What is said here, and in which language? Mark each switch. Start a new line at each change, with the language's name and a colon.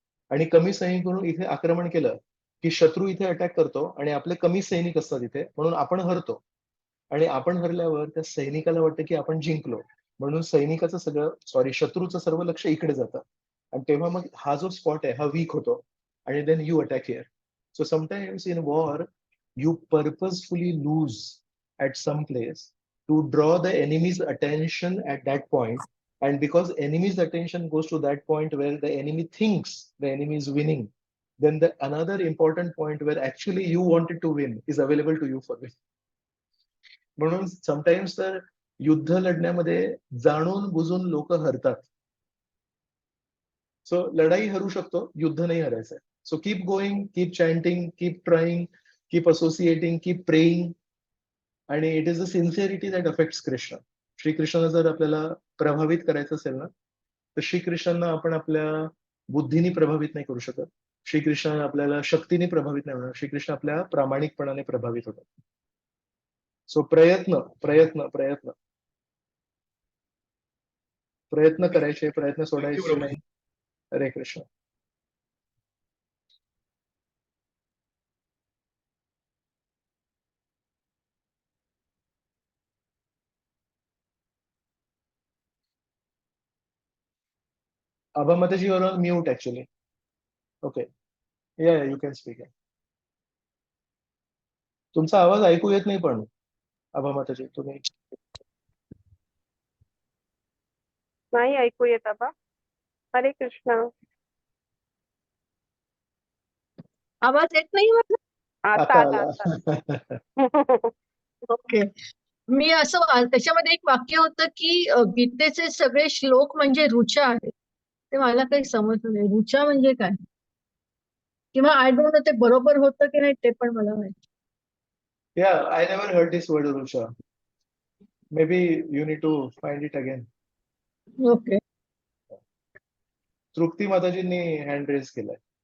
Marathi: आणि कमी सैनिक करून इथे आक्रमण केलं की शत्रू इथे अटॅक करतो आणि आपले कमी सैनिक असतात इथे, म्हणून आपण हरतो. आणि आपण हरल्यावर त्या सैनिकाला वाटतं की आपण जिंकलो, म्हणून सैनिकाचं सगळं शत्रूचं सर्व लक्ष इकडे जातं आणि तेव्हा मग हा जो स्पॉट आहे हा वीक होतो आणि
English: Then you attack here. So sometimes in war you purposefully lose at some place to draw the enemy's attention at that point, and because enemy's attention goes to that point where the enemy thinks the enemy is winning, then the another important point where actually you wanted to win is available to you for win.
Marathi: म्हणून sometimes तर युद्ध लढण्यामध्ये जाणून बुजून लोक हरतात. So लढाई हरू शकतो, युद्ध नाही हरायचंय.
English: So keep going, keep chanting, keep trying, keep associating, keep praying.
Marathi: आणि
English: it is the sincerity that affects
Marathi: Krishna. श्रीकृष्णाला जर आपल्याला प्रभावित करायचं असेल ना, तर श्रीकृष्णांना आपण आपल्या बुद्धीने प्रभावित नाही करू शकत. श्रीकृष्ण आपल्याला शक्तीने प्रभावित नाही होणार, श्रीकृष्ण आपल्या प्रामाणिकपणाने प्रभावित होतात. सो प्रयत्न प्रयत्न प्रयत्न प्रयत्न करायचे, प्रयत्न सोडायचे नाही. हरे Krishna.
English: Abhamataji, you're on mute actually. Okay. Yeah, you can speak.
Marathi: तुमचा आवाज ऐकू येत नाही पण अभामाताजी तुम्ही. नाही ऐकू येत आबा. हरे कृष्ण. आवाज येत नाही माझा? आता आता आला आला. आता.
English: Okay.
Marathi: मी असं त्याच्यामध्ये एक वाक्य होतं की गीतेचे सगळे श्लोक म्हणजे ऋचा आहेत. ते मला काही समजलं नाही, ऋचा म्हणजे काय, किंवा
English: I don't know
Marathi: ते बरोबर होतं की नाही ते पण मला माहिती.
English: Yeah, I never heard this word, Urusha. Maybe you need to find it again. Okay.
Marathi: Trupti माताजींनी hand raise केलाय.